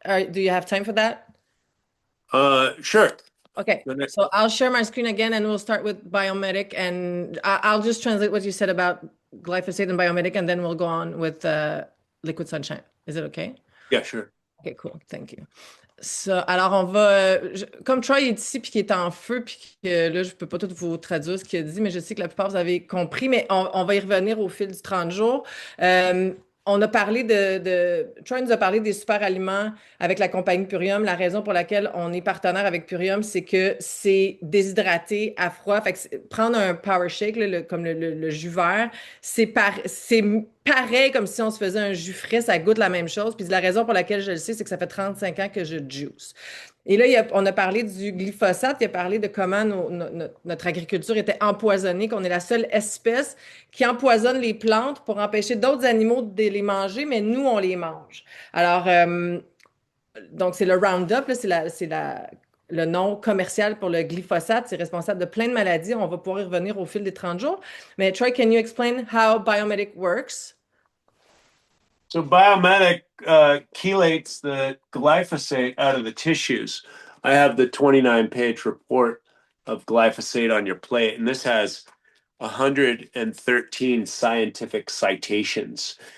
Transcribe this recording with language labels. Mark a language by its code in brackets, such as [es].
[en] Do you have time for that? Sure. Okay, so I'll share my screen again and we'll start with biomedic, and I'll just translate what you said about glyphosate and biomedic, and then we'll go on with liquid sunshine. Is it okay? Yeah, sure. Okay, cool. Thank you. [fr] Ça, alors, on va. Comme Troy est ici puis qu'il est en feu, puis que là, je peux pas tout vous traduire ce qu'il a dit, mais je sais que la plupart vous avez compris, mais on va y revenir au fil du 30 jours. Euh, on a parlé Troy nous a parlé des super aliments avec la compagnie Purium. La raison pour laquelle on est partenaire avec Purium, c'est que c'est déshydraté à froid. Fait que prendre un power shake, là, comme le jus vert, c'est pareil comme si on se faisait un jus frais, ça goûte la même chose. Puis la raison pour laquelle je le sais, c'est que ça fait 35 ans que je juice. Et là, on a parlé du glyphosate, il a parlé de comment notre agriculture était empoisonnée, qu'on est la seule espèce qui empoisonne les plantes pour empêcher d'autres animaux de les manger, mais nous, on les mange. Alors, donc, c'est le Roundup, là, le nom commercial pour le glyphosate. C'est responsable de plein de maladies. On va pouvoir y revenir au fil des 30 jours. Mais [en] Troy, can you explain how biomedic works? So Biomedic chelates the glyphosate out of the tissues. I have the 29-page report of glyphosate on your plate, and this has 113 scientific citations.